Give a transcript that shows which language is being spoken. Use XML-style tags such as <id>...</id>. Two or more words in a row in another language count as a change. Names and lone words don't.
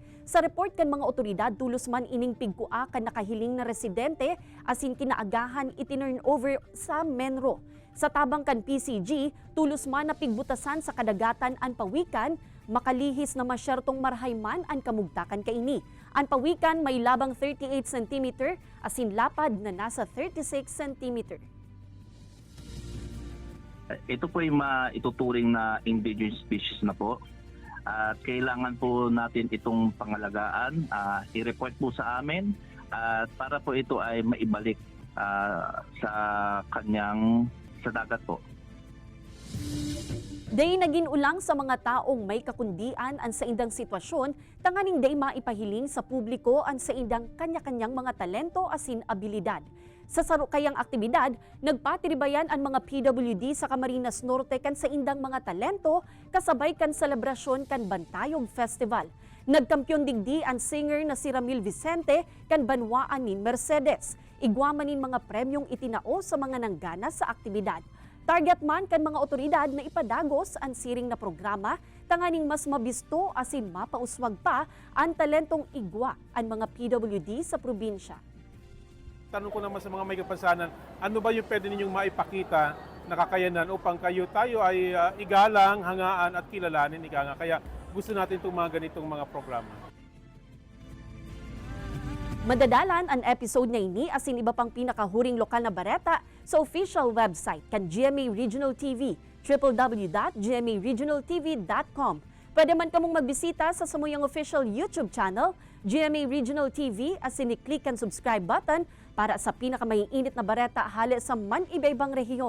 <bik>Sa report kan mga otoridad, tulos man ining pigkua kan nakahiling na residente asin kinaagahan itinurn over sa Menro. Sa tabang kan PCG, tulos man na pigbutasan sa kadagatan ang pawikan, makalihis na masyertong marhayman ang kamugtakan kaini. Ang pawikan may labang 38 cm asin lapad na nasa 36 cm.</bik> <tl>Ito po ay maituturing na</tl> <en>endangered species</en> <tl>na po. At kailangan po natin itong pangalagaan, i-report po sa amin at para po ito ay maibalik sa kanyang sa dagat po.</tl> <bik>Day naging ulang sa mga taong may kakundian an sa indang sitwasyon, tanganing day maipahiling sa publiko an sa indang kanya-kanyang mga talento asin abilidad. Sa sarukayang aktibidad, nagpatiribayan ang mga PWD sa Camarines Norte kan sa indang mga talento kasabay kan selebrasyon kan Bantayog Festival. Nagkampyon digdi ang singer na si Ramil Vicente kan banwaan ni Mercedes. Igwamanin mga premyong itinao sa mga nanggana sa aktibidad. Target man kan mga otoridad na ipadagos ang siring na programa, tanganing mas mabisto asin mapauswag pa ang talentong igwa ang mga PWD sa probinsya.</bik> <tl>Tanong ko naman sa mga may kapansanan, ano ba yung pwede ninyong maipakita na kakayanan upang tayo ay igalang, hangaan at kilalanin ika nga. Kaya gusto natin itong mga ganitong mga programa.</tl> <bik>Madadalan ang episode na ini asin iba pang pinakahuring lokal na bareta sa</bik> <en>official website</en> <bik>kan GMA Regional TV, www.gmaregionaltv.com. Pwede man kamong magbisita sa samuyang official YouTube channel, GMA Regional TV, asin i-click ang</bik> <en>subscribe button</en> <bik>para sa pinakamaiinit na bareta hali sa man-iba-ibang rehiyon.</bik>